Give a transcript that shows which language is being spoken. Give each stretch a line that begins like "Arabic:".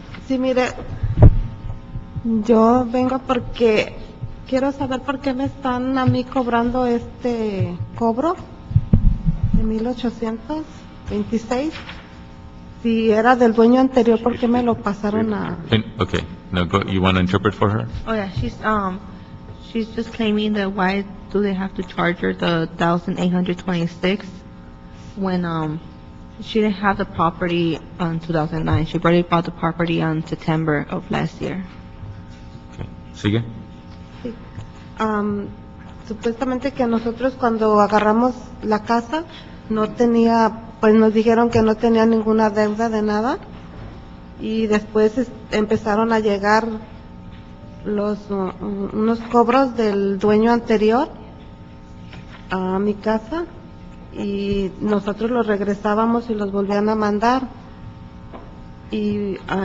Spanish: sí, mire, yo vengo porque quiero saber por qué me están a mí cobrando este cobro de 1,826. Si era del dueño anterior, ¿por qué me lo pasaron a...?
English: Okay, now go, you want to interpret for her? Oh yeah, she's just claiming that why do they have to charge her the 1,826 when she didn't have the property on 2009. She already bought the property on September of last year.
Spanish: Okay. ¿Sigue? Sí. Supuestamente que nosotros cuando agarramos la casa no tenía, pues nos dijeron que no tenía ninguna deuda de nada y después empezaron a llegar unos cobros del dueño anterior a mi casa y nosotros los regresábamos y los volvían a mandar y